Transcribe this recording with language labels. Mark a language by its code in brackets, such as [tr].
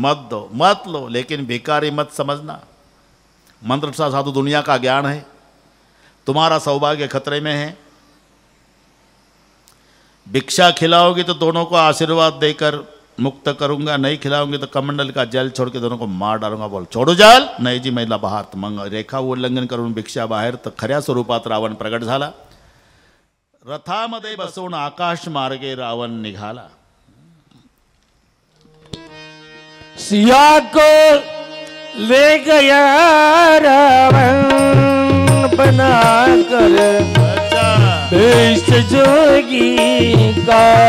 [hi] मत दो, मत लो, लेकिन भिखारी मत समझना. मंत्र सा साधु दुनिया का ज्ञान है. तुम्हारा सौभाग्य खतरे में है. भिक्षा खिलाओगी तो दोनों को आशीर्वाद देकर मुक्त करूंगा, नहीं खिलाऊंगी तो कमंडल का जल छोड़ के दोनों को मार डालूंगा. [mr] बोल छोडू जल, नाही जी महिला बहार. मग रेखा उल्लंघन करून भिक्षा बाहेर, तर खऱ्या स्वरूपात रावण प्रगट झाला. रथामध्ये बसवून आकाश मार्गे रावण निघाला. [hi] सिया को ले गया रावण बना कर बेश जोगी का.